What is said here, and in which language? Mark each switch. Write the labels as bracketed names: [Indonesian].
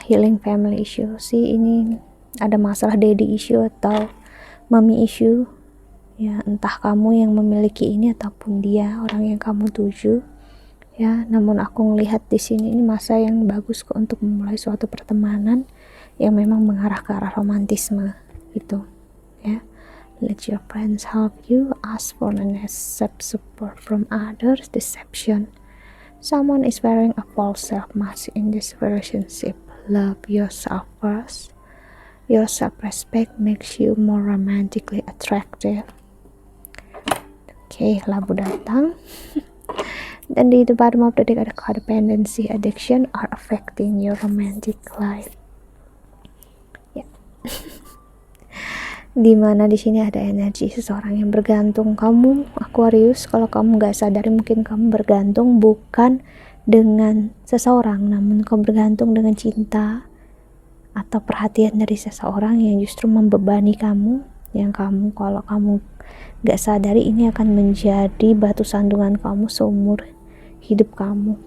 [English] Healing family issue [Indonesian] sih, ini ada masalah daddy issue atau mommy issue, ya. Entah kamu yang memiliki ini ataupun dia, orang yang kamu tuju, ya. Namun aku ngelihat di sini ini masa yang bagus kok untuk memulai suatu pertemanan yang memang mengarah ke arah romantisme gitu, ya. [English] Let your friends help you, ask for and accept support from others, deception. Someone is wearing a false self-mask in this relationship. Love yourself first. Your self-respect makes you more romantically attractive. Okay, [Indonesian] labu datang. Dan di [English] the bottom of the deck ada codependency, addiction are affecting your romantic life. [Indonesian] Ya. Dimana di sini ada energi seseorang yang bergantung. Kamu Aquarius, kalau kamu nggak sadari, mungkin kamu bergantung bukan dengan seseorang, namun kamu bergantung dengan cinta atau perhatian dari seseorang yang justru membebani kamu, yang kamu kalau kamu gak sadari ini akan menjadi batu sandungan kamu seumur hidup kamu.